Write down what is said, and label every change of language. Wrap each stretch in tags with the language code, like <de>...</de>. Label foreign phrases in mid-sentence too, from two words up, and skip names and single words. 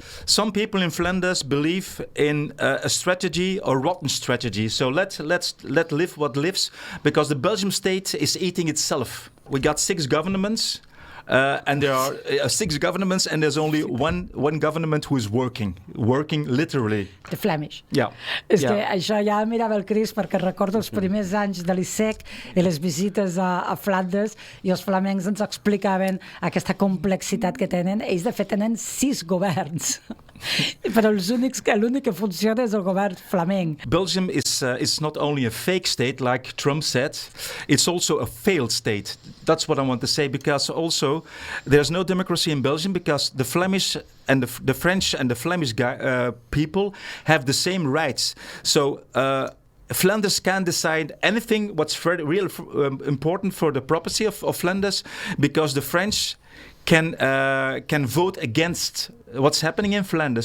<en>Some people in Flanders believe in a strategy, a rotten strategy. So let live what lives, because the Belgian state is eating itself. We got 6 governments. And there are 6 governments, and there's only one government who is working literally. The Flemish. Yeah.</en> <ca>És que això ja mirava el Chris, perquè recordo els primers anys de l'ICEC i les visites a Flandes, i els flamencs ens explicaven aquesta complexitat que tenen. Ells, de fet, tenen 6 governs. Però l'únic que funciona és el govern flamenc.</ca> <en>Belgium is not only a fake state, like Trump said, it's also a failed state. That's what I want to say, because also there's no democracy in Belgium, because the Flemish and the French and the Flemish people have the same rights. So Flanders can decide anything what's real important for the property of Flanders, because the French can vote against what's happening in Flanders.</en>